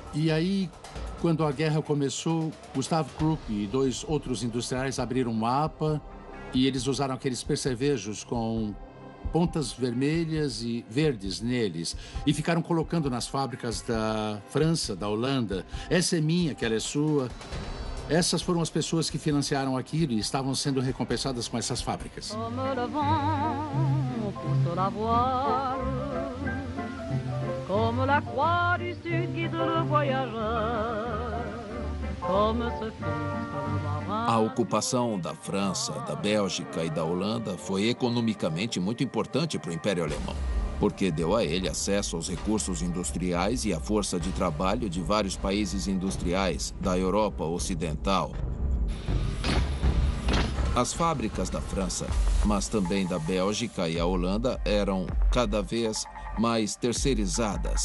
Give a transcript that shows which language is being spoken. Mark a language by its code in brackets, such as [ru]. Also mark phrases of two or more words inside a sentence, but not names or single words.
[pt] E aí, Quando a guerra começou, Gustav Krupp e 2 outros industriais abriram um mapa e eles usaram aqueles percevejos com pontas vermelhas e verdes neles e ficaram colocando nas fábricas da França, da Holanda. Essa é minha, aquela é sua. Essas foram as pessoas que financiaram aquilo e estavam sendo recompensadas com essas fábricas. [fr] Comme la croix du sud guide le voyageur, comme ce fils le marin. [pt] A ocupação da França, da Bélgica e da Holanda foi economicamente muito importante para o Império Alemão, porque deu a ele acesso aos recursos industriais e à força de trabalho de vários países industriais da Europa Ocidental. As fábricas da França, mas também da Bélgica e a Holanda, eram cada vez mais terceirizadas.